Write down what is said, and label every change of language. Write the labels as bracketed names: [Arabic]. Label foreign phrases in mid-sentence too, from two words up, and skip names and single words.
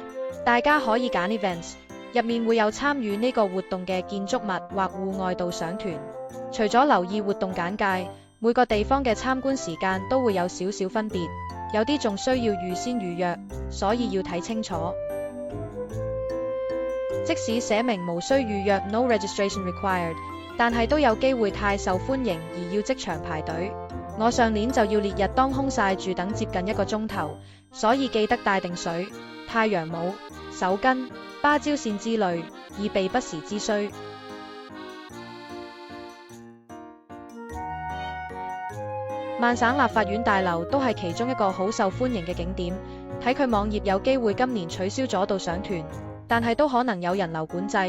[Cantonese] 大家可以揀 Events， 入面會有參與呢個活動嘅建築物或戶外導賞團。除咗留意活動簡介，每個地方嘅參觀時間都會有少少分別，有啲仲需要預先預約，所以要睇清楚。即使寫明無需預約 [English] No registration required， [Cantonese] 但係都有機會太受歡迎而要即場排隊。我上年就要烈日當空曬住等接近1個鐘頭，所以記得帶定水、太陽帽、手巾、芭蕉扇之類，以備不時之需。曼省立法院大樓都係其中一個好受歡迎嘅景點，睇佢網頁有機會今年取消咗導賞團，但係都可能有人流管制。